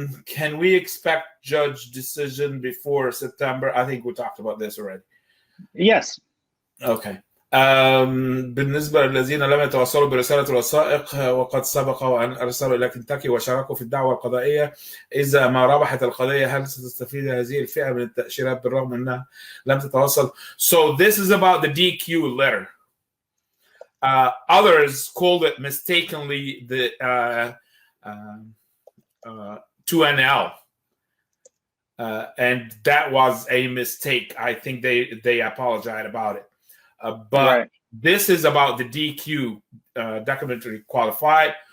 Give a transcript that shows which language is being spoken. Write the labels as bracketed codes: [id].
[en] Can we expect judge decision before September? I think we talked about this already. Yes. Okay. [ar] بالنسبة للذين لم يتوصلوا برسالة الوثائق وقد سبق وأن أرسلوا إلى كنتاكي وشاركوا في الدعوة القضائية، إذا ما ربحت القضية هل ستستفيد هذه الفئة من التأشيرات بالرغم أنها لم تتوصل؟ [en] So this is about the DQ letter. Others called it mistakenly the 2NL. And that was a mistake. I think they apologized about it. But right. This is about the DQ documentary qualified.